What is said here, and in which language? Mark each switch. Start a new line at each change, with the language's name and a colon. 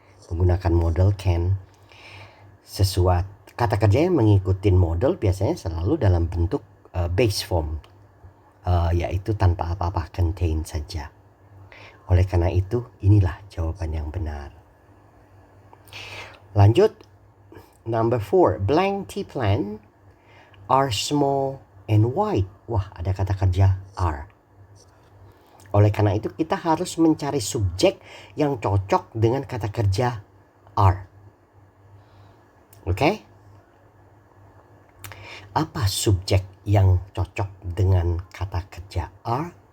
Indonesian: Menggunakan modal can. Sesuatu kata kerja yang mengikuti modal biasanya selalu dalam bentuk base form, yaitu tanpa apa-apa, contain saja. Oleh karena itu, inilah jawaban yang benar. Lanjut,
English: number 4, blank tea plant are small and white.
Indonesian: Wah, ada kata kerja are. Oleh karena itu kita harus mencari subjek yang cocok dengan kata kerja are. Oke? Apa subjek yang cocok dengan kata kerja are?